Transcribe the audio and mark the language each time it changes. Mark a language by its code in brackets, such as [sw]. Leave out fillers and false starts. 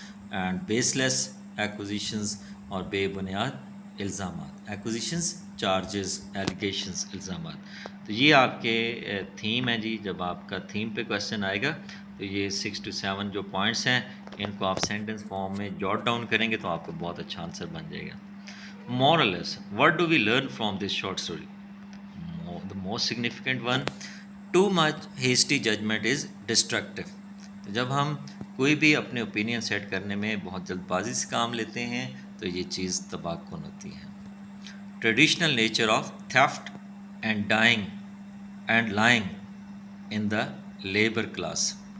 [en] and baseless accusations, [ur] اور بے بنیاد الزامات. [en] Accusations charges, allegations, الزامات. [ur] تو یہ آپ کے تھیم ہے جی. جب آپ کا تھیم پہ کویشچن آئے گا تو یہ 6 to 7 جو پوائنٹس ہیں ان کو آپ سینٹنس فارم میں جاٹ ڈاؤن کریں گے تو آپ کو بہت اچھا آنسر بن جائے گا. [en] Moral lesson. What do we learn from this short story? The most significant one, too much hasty judgment is destructive. [ur] تو جب ہم کوئی بھی اپنے اوپینین سیٹ کرنے میں بہت جلد بازی سے کام لیتے ہیں تو یہ چیز تباہ کن ہوتی ہے. [en] Traditional nature of theft and lying in the labour class.